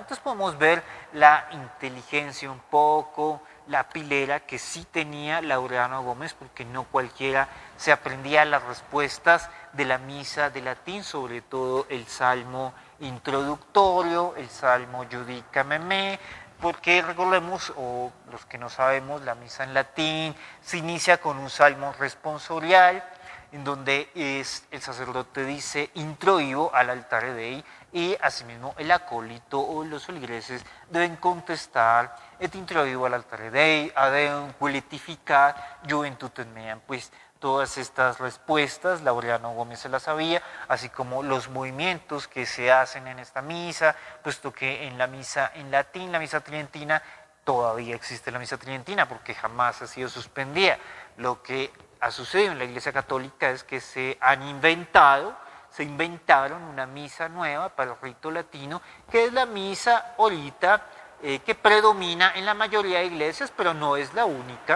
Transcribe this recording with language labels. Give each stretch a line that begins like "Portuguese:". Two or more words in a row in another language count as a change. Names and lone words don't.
Spanish: Entonces podemos ver la inteligencia un poco, la pilera que sí tenía Laureano Gómez, porque no cualquiera se aprendía las respuestas de la misa de latín, sobre todo el salmo introductorio, el
Latin: salmo Judicame me,
Spanish: porque recordemos, o los que no sabemos, la misa en latín se inicia con un salmo responsorial, en donde el sacerdote dice
Latin: introibo al altare Dei,
Spanish: y asimismo el acólito o los feligreses deben contestar
Latin: et introibo al altare Dei, adeum quiletificat juventutem meam,
Spanish: pues Todas estas respuestas, Laureano Gómez se las sabía, así como los movimientos que se hacen en esta misa, puesto que en la misa en latín, la misa tridentina, todavía existe la misa tridentina porque jamás ha sido suspendida. Lo que ha sucedido en la Iglesia Católica es que se inventaron una misa nueva para el rito latino, que es la misa ahorita que predomina en la mayoría de iglesias, pero no es la única.